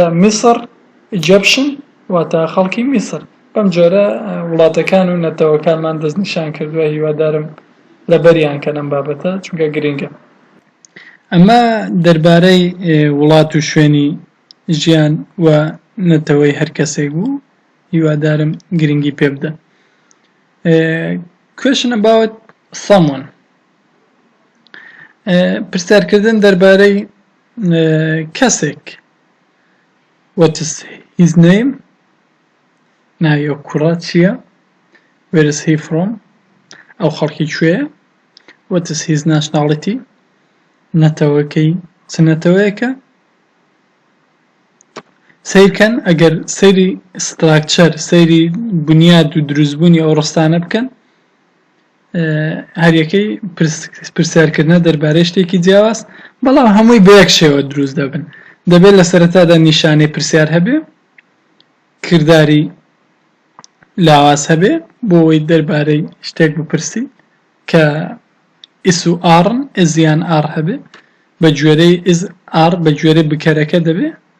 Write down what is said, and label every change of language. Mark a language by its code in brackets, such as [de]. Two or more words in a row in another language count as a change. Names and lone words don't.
[ckb] میسر ئیجیپشن واتە خەڵکی میسر بەم جۆرە وڵاتەکان و نەتەوەکانمان دەستنیشان کردووە هیوادارم لە بەریان کە لەم بابەتە چونکە گرنگە ئەمە دەربارەی وڵات و شوێنی ژیان و نەتەوەی هەر کەسێک بوو هیوادارم گرنگی پێ بدە [en] question about someone [ckb] پرسیارکردن دەربارەی کەسێک [en] what is his name [ckb] ناوی ئەو کوڕە چییە [en] where is he from [ckb] ئەو خەڵکی کوێیە [en] what is his nationality [ckb] نەتەوەکەی چ نەتەوەیەکە سیرکەن ئەگەر سەیری ستراکچەر سەیری بنیاد و دروستبوونی ئەو ڕستانە بکەن هەریەکەی پرسیارکردنە دەربارەی شتێکی جیاواز بەڵام هەمووی بە یەک شێوە دروست دەبن دەبێت لە سەرەتادا نیشانەی پرسیار هەبێ کردداری لاواز هەبێ بۆ ئەوەی دەربارەی شتێک بپرسی کە ئیس و ئاڕن ئزیان ئار هەبێ بە گوێرەی [en] is are [ckb] بە گوێرەی بکەرەکە دەبێ